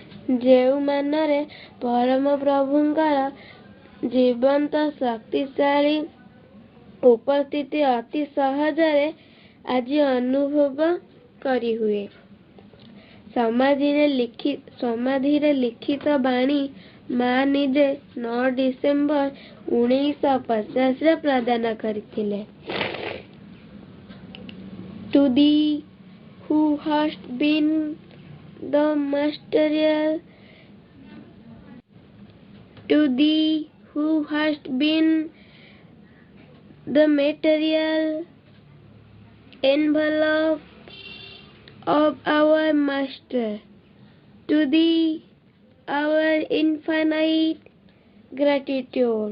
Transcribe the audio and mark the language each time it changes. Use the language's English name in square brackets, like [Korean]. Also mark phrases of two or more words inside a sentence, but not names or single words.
[Odia] ଯେଉଁମାନରେ ପରମ ପ୍ରଭୁଙ୍କର ଜୀବନ୍ତ ଶକ୍ତିଶାଳୀ ଉପସ୍ଥିତି ଅତି ସହଜରେ ଆଜି ଅନୁଭବ କରିହୁଏ। ସମାଧିରେ ଲିଖିତ ବାଣୀ ମା ନିଜେ 9 ଡିସେମ୍ବର 1950ରେ ପ୍ରଦାନ କରିଥିଲେ। [English] To thee who hast been the material To thee who hast been the material envelope of our Master, to thee our infinite gratitude.